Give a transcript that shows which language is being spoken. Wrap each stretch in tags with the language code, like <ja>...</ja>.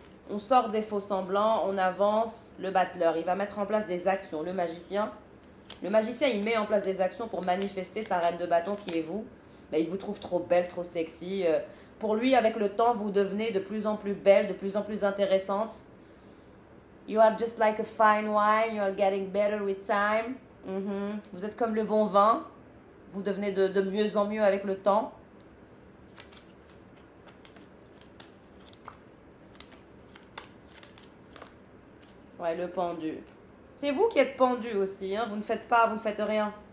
<fr>On sort des faux semblants, on avance. Le battleur, il va mettre en place des actions. Le magicien, il met en place des actions pour manifester sa reine de bâton qui est vous. Ben, il vous trouve trop belle, trop sexy. Pour lui, avec le temps, vous devenez de plus en plus belle, de plus en plus intéressante.</fr> <en>You are just like a fine wine, you are getting better with time.</en> <fr>Vous êtes comme le bon vin. Vous devenez de mieux en mieux avec le temps. Ouais, le pendu. C'est vous qui êtes pendu aussi, hein. Vous ne faites pas, vous ne faites rien.</fr>